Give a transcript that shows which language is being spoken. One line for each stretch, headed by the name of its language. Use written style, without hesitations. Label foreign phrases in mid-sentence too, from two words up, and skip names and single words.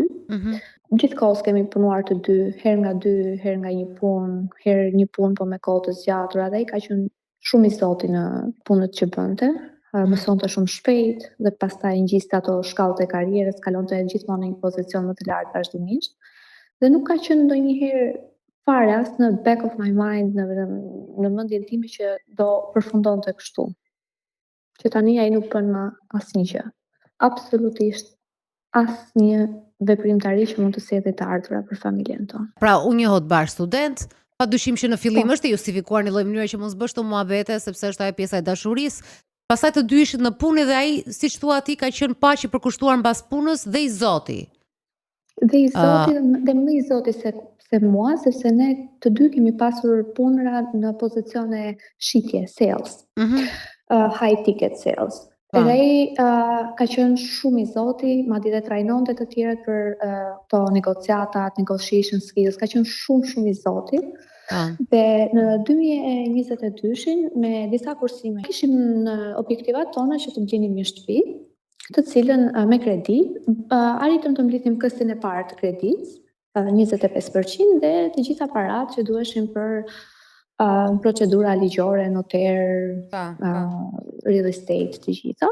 Albanian: Gjithkohës kemi punuar të dy, herë nga një punë, herë një punë po me kohë të zgjatura, dhe ai ka qenë shumë i zoti në punët që bënte. Mësonte shumë shpejt dhe pastaj ngjiste ato shkallët e karrierës, kalonte gjithmonë në një pozicion më të lartë vazhdimisht. Dhe nuk ka qenë ndonjëherë fare as në
English: back of my mind,
Albanian: në mendjen time që do përfundonte kështu. Që tani ai nuk bën më asnjë gjë. Absolutisht asnjë veprimtari që mund të sjellë të ardhura për familjen tonë. Pra, unë një hotbar student, padyshim që në fillim është e justifikuar në lloj mënyre që mos bësh të muhabete, sepse është ajo pjesa e dashurisë. Pastaj të dy ishit në punë dhe ai, siç thua ti, ka qenë paq i përkushtuar mbas punës dhe i zoti. Dhe i zoti, dhe më i zoti se mua, sepse ne të dy kemi pasur punëra në pozicione shitje, sales.
English: High ticket sales.
Albanian: Edhe ai ka qenë shumë i zoti, madje dhe trajnonte të tjerët për këto negociatat,
English: negotiation skills,
Albanian: ka qenë shumë i zoti. Dhe në 2022-shin, me disa kursime, kishim në objektivat tona që të blenim një shtëpi, të cilën me kredi, arritëm të mblidhim këstin e parë të kreditës, 25% dhe të gjitha parat që duheshin për procedura ligjore, noter,
English: real estate,
Albanian: të gjitha.